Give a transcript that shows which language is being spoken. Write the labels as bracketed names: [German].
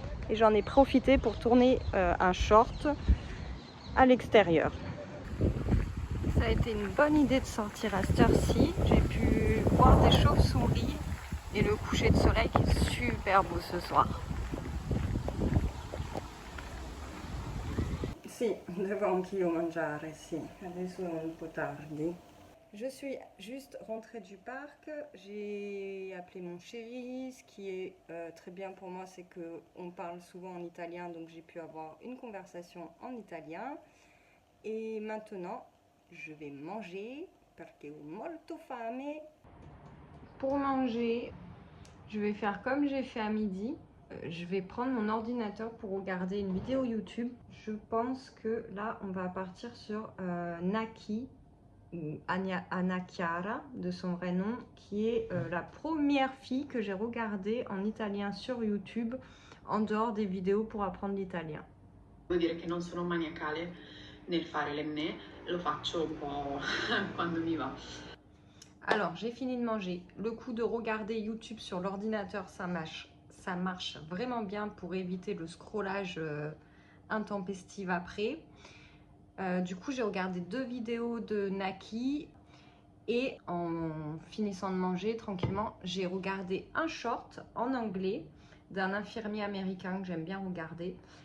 [French] Et j'en ai profité pour tourner un short à l'extérieur. Ça a été une bonne idée de sortir à cette heure-ci. J'ai pu voir des chauves-souris et le coucher de soleil qui est super beau ce soir. [Italian] Sì, devo anch'io mangiare, sì. Adesso è un po' tardi. [French] Je suis juste rentrée du parc, j'ai appelé mon chéri. Ce qui est très bien pour moi, c'est qu'on parle souvent en italien, donc j'ai pu avoir une conversation en italien. Et maintenant, je vais manger [Italian] perché ho molto fame. [French] Pour manger, je vais faire comme j'ai fait à midi. Je vais prendre mon ordinateur pour regarder une vidéo YouTube. Je pense que là, on va partir sur Naki, ou Anna Chiara, de son vrai nom, qui est la première fille que j'ai regardée en italien sur YouTube, en dehors des vidéos pour apprendre l'italien. [Italian] Devo dire che non sono maniacale nel fare l'enne, lo faccio un po' quando mi va. [French] Alors, j'ai fini de manger. Le coup de regarder YouTube sur l'ordinateur, ça marche vraiment bien pour éviter le scrollage intempestif après. Du coup, j'ai regardé 2 vidéos de Naki et en finissant de manger tranquillement, j'ai regardé un short en anglais d'un infirmier américain que j'aime bien regarder.